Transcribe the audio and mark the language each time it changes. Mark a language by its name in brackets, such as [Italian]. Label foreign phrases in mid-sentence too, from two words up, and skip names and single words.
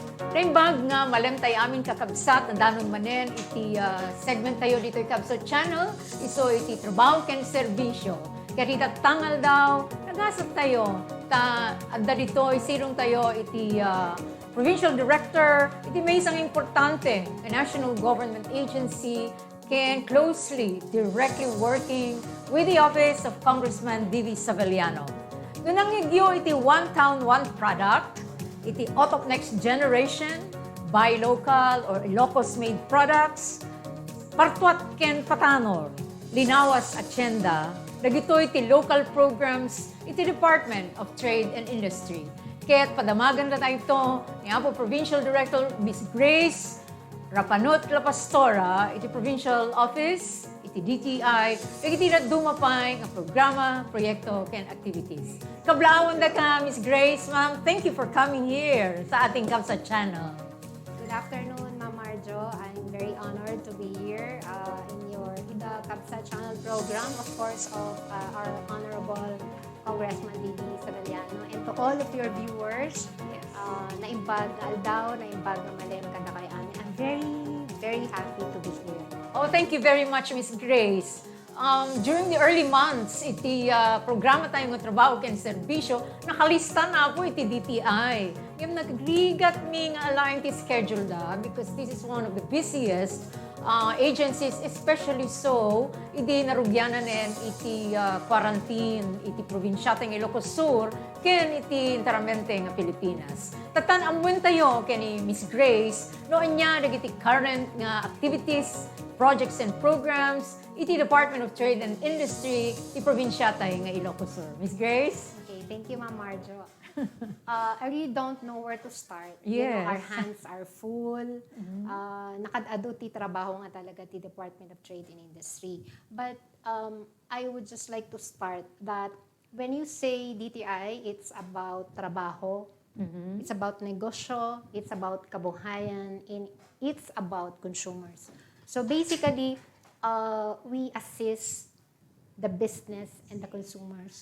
[Iloko] Naimbag nga malemtay amin kakabsat na danon manen iti segment tayo dito kabsat channel iso iti trabaho ken serbisyo. Kaya dito tangal daw nagasat tayo ta adda dito isirong tayo iti provincial director iti may isang importante a [English] national government agency can closely directly working with the office of [Iloko] Congressman D.V. Saveliano. Doon ang igyo iti One Town, One Product, iti Otop Next Generation, Buy Local or Ilocos-made products, Partuat ken Patanor, Linawas Agenda, dagito iti local programs, iti Department of Trade and Industry. Kaya't padamagan na tayo ito, ni Apo Provincial Director Ms. Grace Rapanot La Pastora, iti Provincial Office, iti DTI, iti dumapay ng programa, proyekto, ken activities. Kablawan na ka, [English] Ms. Grace, ma'am. Thank you for coming here [Filipino] sa ating [English] Kapsa channel. Good afternoon, Ma'am Marjo. I'm very honored to be here in the Kapsa channel program, of course, of our Honorable Congressman D.V. Saveliano. And to all of your viewers, [Iloko] naimbag aldaw, naimbag na malem kada kay amin. [English] I'm very, very happy to be here. Oh, thank you very much, Ms. Grace. During the early months, [Iloko] iti programa tayo ng trabaho ken serbisyo, nakalista na po iti DTI. Yung nagligat mi nga align ti schedule da [English] because this is one of the busiest agencies, especially so, [Iloko] iti narugyanan iti quarantine, iti probinsya tayong Ilocos Sur, ken iti interamente nga Pilipinas. Tatan-amuin tayo ken ni Miss Grace, noon niya nagiti current nga [English] activities, projects and programs, [Iloko] iti Department of Trade and Industry, iti probinsya tayo nga Ilocos Sur. Miss Grace? [English] Okay, thank you, Ma'am Marjo. I really don't know where to start. Yes. You know, our hands are full. [Iloko] Nakadado ti trabaho nga talaga ti Department of Trade and Industry. [English] But I would just like to start that when you say DTI, it's about trabaho, it's about negosyo, it's about kabuhayan, and it's about consumers. So basically, we assist the business and the consumers.